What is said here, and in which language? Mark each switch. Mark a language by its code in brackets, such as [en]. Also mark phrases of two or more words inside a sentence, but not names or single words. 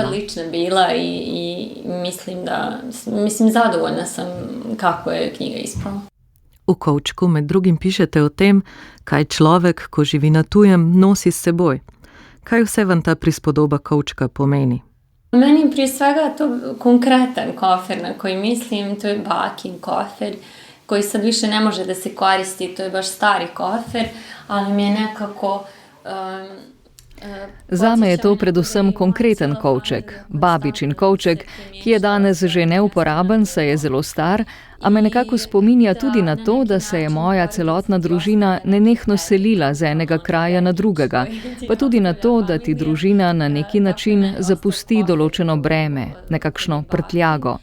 [bs] Odlična bila i mislim zadovoljna sam kako je knjiga ispala. [sl] V Kovčku med drugim pišete o tem, kaj človek, ko živi na tujem, nosi s seboj. Kaj vse vam ta prispodoba kovčka pomeni? [bs] Meni prije svega to konkretan kofer na koji mislim, to je bakin kofer, koji sad više ne može da se koristi, to je baš stari kofer, ali mi je nekako... [sl] Zame je to predvsem konkreten kovček, babičin kovček, ki je danes že neuporaben, saj je zelo star, a me nekako spominja tudi na to, da se je moja celotna družina nenehno selila z enega kraja na drugega, pa tudi na to, da ti družina na neki način zapusti določeno breme, nekakšno prtljago.